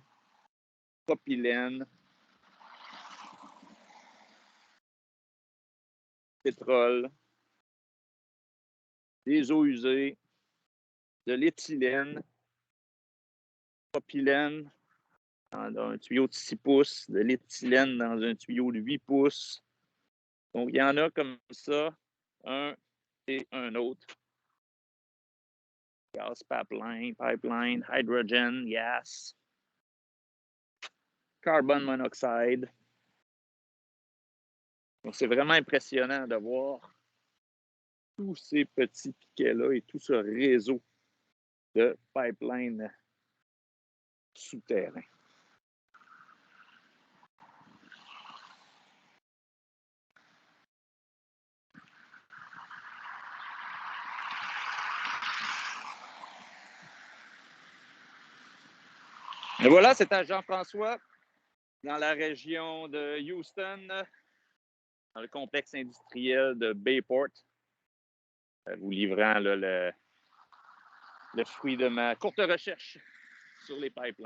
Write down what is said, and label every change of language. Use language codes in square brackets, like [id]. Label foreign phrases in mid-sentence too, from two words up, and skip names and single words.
[fr] Propylène, pétrole, des eaux usées, de l'éthylène, propylène dans un tuyau de 6 pouces, de l'éthylène dans un tuyau de 8 pouces. Donc, il y en a comme ça, un et un autre. [en] Gas pipeline, hydrogen, gas, carbon monoxide. [fr] Donc, c'est vraiment impressionnant de voir tous ces petits piquets-là et tout ce réseau de pipelines souterrains. Et voilà, c'était Jean-François dans la région de Houston, dans le complexe industriel de Bayport, vous livrant là, le fruit de ma courte recherche sur les pipelines.